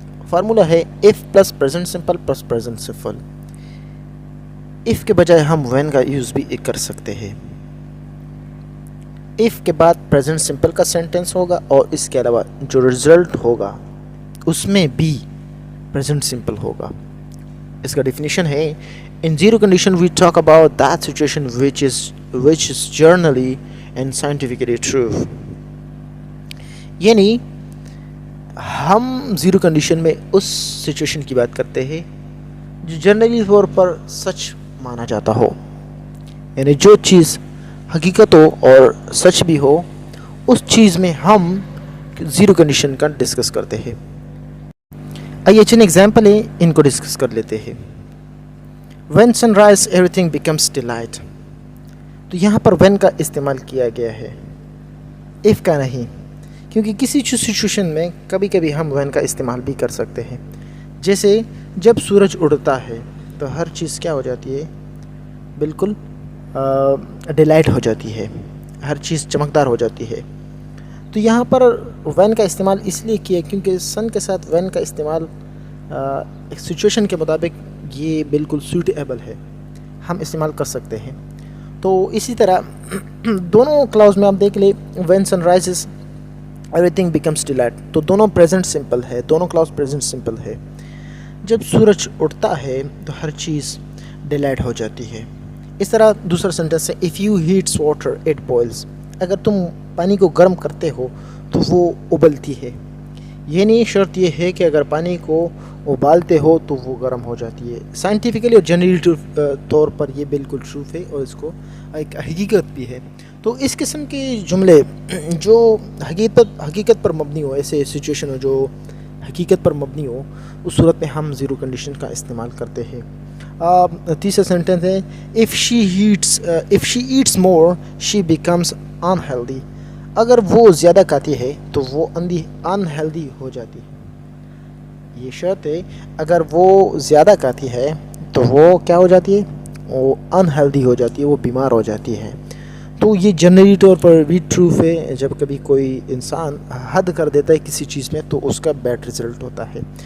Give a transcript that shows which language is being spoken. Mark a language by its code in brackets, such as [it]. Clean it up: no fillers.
[ur] Formula ہے if plus present simple plus present simple. if کے بجائے ہم when کا یوز بھی کر سکتے ہیں. if کے بعد پریزنٹ سمپل کا سینٹنس ہوگا اور اس کے علاوہ جو رزلٹ ہوگا اس میں بھی پریزنٹ سمپل ہوگا. اس کا ڈیفینیشن ہے [en] in zero condition we talk about that situation which is generally and scientifically true. [ur] یعنی ہم زیرو کنڈیشن میں اس سچویشن کی بات کرتے ہیں جو جنرلی طور پر سچ مانا جاتا ہو، یعنی جو چیز حقیقت ہو اور سچ بھی ہو اس چیز میں ہم زیرو کنڈیشن کا ڈسکس کرتے ہیں. آئیے چند ایگزامپل ہیں ان کو ڈسکس کر لیتے ہیں. [en] when sunrise everything becomes daylight. [ur] تو یہاں پر when کا استعمال کیا گیا ہے، if کا نہیں، کیونکہ کسی سچویشن میں کبھی کبھی ہم when کا استعمال بھی کر سکتے ہیں. جیسے جب سورج اڑتا ہے تو ہر چیز کیا ہو جاتی ہے؟ بالکل ڈے لائٹ ہو جاتی ہے، ہر چیز چمکدار ہو جاتی ہے. تو یہاں پر when کا استعمال اس لیے کیا کیونکہ سن کے ساتھ when کا استعمال ایک سچویشن کے مطابق یہ بالکل سوٹیبل ہے، ہم استعمال کر سکتے ہیں. تو اسی طرح دونوں کلاؤز میں آپ دیکھ لیں [en] when sunrises everything becomes daylight، [ur] تو دونوں پریزنٹ سمپل ہے، دونوں کلاؤز پریزنٹ سمپل ہے. جب سورج اٹھتا ہے تو ہر چیز ڈے لائٹ ہو جاتی ہے. اس طرح دوسرا سینٹنس ہے [en] if you heat water it boils. [ur] اگر تم پانی کو گرم کرتے ہو تو وہ ابلتی ہے. یعنی شرط یہ ہے کہ اگر پانی کو ابالتے ہو تو وہ گرم ہو جاتی ہے. سائنٹیفکلی اور جنرل طور پر یہ بالکل ٹروف ہے اور اس کو ایک حقیقت بھی ہے. تو اس قسم کے جملے جو حقیقت پر مبنی ہو، ایسے سچویشن ہو جو حقیقت پر مبنی ہو، اس صورت میں ہم زیرو کنڈیشن کا استعمال کرتے ہیں. تیسرا سینٹنس ہے [en] if she eats more she becomes unhealthy. [ur] اگر وہ زیادہ کھاتی ہے تو وہ unhealthy ہو جاتی ہے. یہ شرط ہے، اگر وہ زیادہ کھاتی ہے تو وہ کیا ہو جاتی ہے؟ وہ unhealthy ہو جاتی ہے، وہ بیمار ہو جاتی ہے. تو یہ جنرلی طور پر بھی ٹروف ہے. جب کبھی کوئی انسان حد کر دیتا ہے کسی چیز میں تو اس کا بیڈ رزلٹ ہوتا ہے.